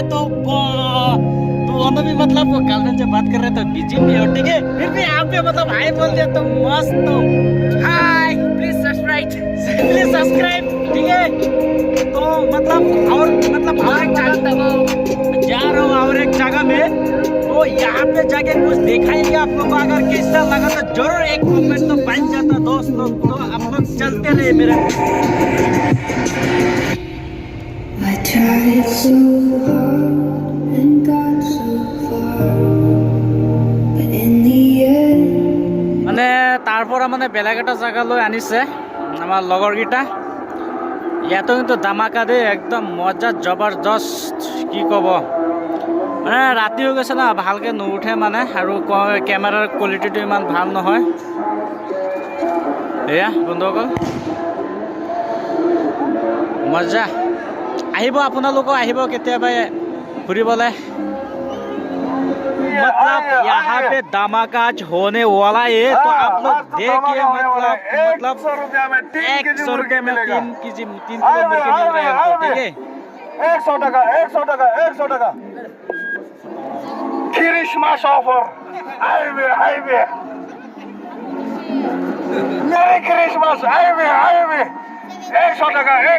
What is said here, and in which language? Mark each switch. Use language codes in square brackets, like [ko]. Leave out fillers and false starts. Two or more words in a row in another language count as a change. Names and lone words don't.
[hi] तो दोनों भी मतलब वो गर्लफ्रेंड से बात कर रहे तो बिजी भी हो ठीक है फिर भी आप पे मतलब हाय बोल दिया तो मस्त तो हाय [en] please subscribe [hi] ठीक है तो मतलब और एक जगह जा रहा हूँ और एक जगह में तो यहाँ पे जाके कुछ दिखाएंगे आप लोग को अगर कैसा लगा तो जरूर एक कमेंट तो बन जाता दोस्त लोग तो आप लोग चलते रहे मेरे [en] I tried so hard and got so far, but in the end [as] মানে তাৰ পৰা মানে বেলেগ এটা জায়গালৈ আনিছে আমাৰ লগৰকেইটা ইয়াতো কিন্তু ধামাকা দেই একদম মজা জবৰদস্ত কি ক'ব মানে ৰাতি হৈ গৈছে না ভালকৈ নুঠে মানে আৰু কেমেৰাৰ কোৱালিটিটো ইমান ভাল নহয় এয়া বন্ধুসকল মজা আহিব আপোনালোকো আহিব কেতিয়াবা ফুৰিবলৈ [hi] मतलब यहाँ पे धमाका आज होने वाला है तो आप लोग देखिए मतलब 100 रुपया में 3 किलो मुर्गी मिल रहे हैं हमको ठीक है [en] 100 টাকা Christmas offer highway Merry Christmas highway 100 টাকা